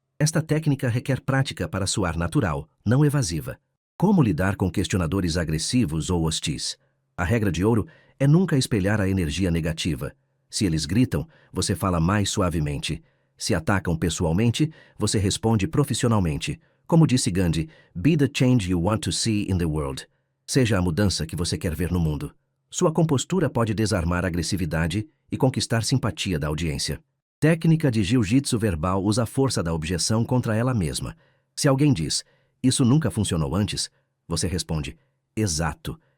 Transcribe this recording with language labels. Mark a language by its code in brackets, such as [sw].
[pt] Esta técnica requer prática para soar natural, não evasiva. Como lidar com questionadores agressivos ou hostis? A regra de ouro é nunca espelhar a energia negativa. Se eles gritam, você fala mais suavemente. Se atacam pessoalmente, você responde profissionalmente. Como disse [en] Gandhi, be the change you want to see in the world. [pt] Seja a mudança que você quer ver no mundo. Sua compostura pode desarmar a agressividade e conquistar simpatia da audiência. Técnica de jiu-jitsu verbal usa a força da objeção contra ela mesma. Se alguém diz, isso nunca funcionou antes, você responde, exato.